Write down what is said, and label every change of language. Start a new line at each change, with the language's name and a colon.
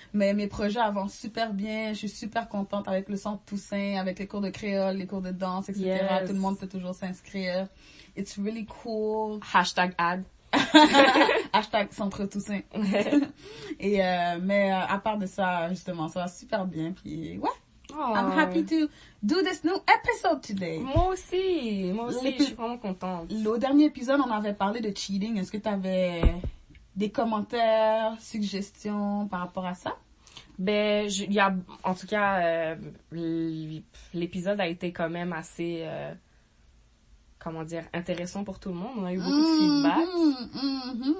French: Mais mes projets avancent super bien. Je suis super contente avec le centre Toussaint, avec les cours de créole, les cours de danse, etc.
English: Yes.
French: Tout le monde peut toujours s'inscrire.
English: It's really cool. #ad.
French: Hashtag Centre Toussaint. Et mais à part de ça, justement, ça va super bien. Puis ouais, Oh.
English: I'm happy to do this new episode today.
French: Moi aussi, je suis vraiment contente. Au dernier épisode, on avait parlé de cheating. Est-ce que tu avais des commentaires, suggestions par rapport à ça? Il y a, en tout cas, l'épisode a été quand même assez, intéressant pour tout le monde. On a eu beaucoup de feedback.